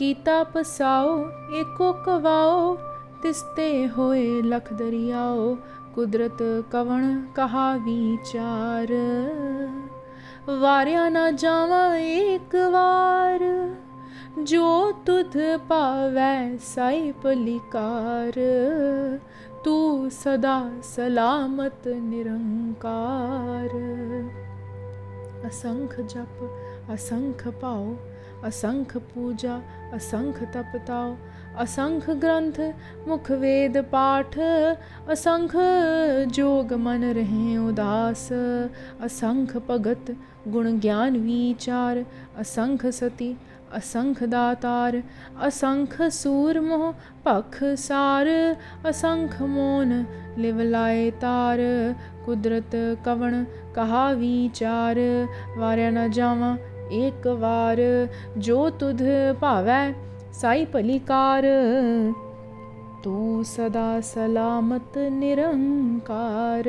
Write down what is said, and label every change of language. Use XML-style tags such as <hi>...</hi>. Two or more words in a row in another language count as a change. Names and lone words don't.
<pa>ਕੀਤਾ ਪਸਾਓ ਏਕੋ ਕਵਾਓ, ਤਿਸਤੇ ਹੋਏ ਲਖ ਦਰਿਆਓ, ਕੁਦਰਤ ਕਵਣ ਕਹਾ ਵਿਚਾਰ। ਵਾਰਿਆ ਨਾ ਜਾਵਾ ਏਕ ਵਾਰ, ਜੋ ਤੁਧ ਪਾਵੈ ਸਾਈ ਪਲਿਕਾਰ। ਤੂ ਸਦਾ ਸਲਾਮਤ ਨਿਰੰਕਾਰ। ਅਸੰਖ ਜਪ ਅਸੰਖ ਪਾਓ, ਅਸੰਖ ਪੂਜਾ ਅਸੰਖ ਤਪਤਾਓ, ਅਸੰਖ ਗ੍ਰੰਥ ਮੁਖ ਵੇਦ ਪਾਠ, ਅਸੰਖ ਜੋਗ ਮਨ ਰਹੇ ਉਦਾਸ। ਅਸੰਖ ਭਗਤ ਗੁਣ ਗਿਆਨ ਵਿਚਾਰ, ਅਸੰਖ ਸਤੀ ਅਸੰਖ ਦਾਤਾਰ। ਅਸੰਖ ਸੂਰ ਮੋਹ ਪਖ ਸਾਰ, ਅਸੰਖ ਮੋਨ ਲਿਵ ਲਾਏ ਤਾਰ। ਕੁਦਰਤ ਕਵਣ ਕਹਾ ਵਿਚਾਰ, ਵਾਰਿਆ ਨ ਜਾਵਾ ਏਕ ਵਾਰ। ਜੋ ਤੁਧ ਭਾਵੈ ਸਾਈ ਭਲੀਕਾਰ, ਤੂ ਸਦਾ ਸਲਾਮਤ ਨਿਰੰਕਾਰ।</pa>